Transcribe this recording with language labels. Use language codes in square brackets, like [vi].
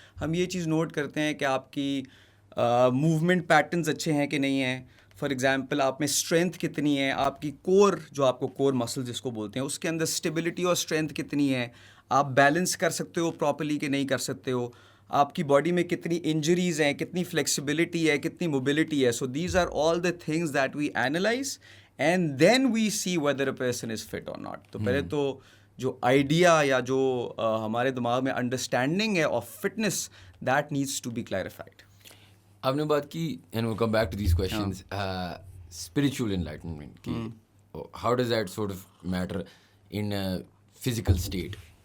[ur] ہم یہ چیز نوٹ کرتے ہیں کہ آپ کی موومنٹ پیٹرنز اچھے ہیں کہ نہیں ہیں. [en] for example [ur] آپ میں اسٹرینتھ کتنی ہے, آپ کی کور جو آپ کو کور مسل جس کو بولتے ہیں اس کے اندر اسٹیبلٹی اور اسٹرینتھ کتنی ہے, آپ بیلنس کر سکتے ہو پراپرلی کہ نہیں کر سکتے ہو, آپ کی باڈی میں کتنی انجریز ہیں, کتنی فلیکسیبلٹی ہے, کتنی موبلٹی ہے. [en] So these are all the things that we analyse and then we see whether a person is fit or not. [ur] تو پہلے تو جو آئیڈیا یا جو ہمارے دماغ میں انڈرسٹینڈنگ ہے [en] Of fitness that needs to be clarified. [ur] آپ نے بات کی [en] and we'll come back to these questions, [ur] spiritual enlightenment کی [en] How does that sort of matter in physical state.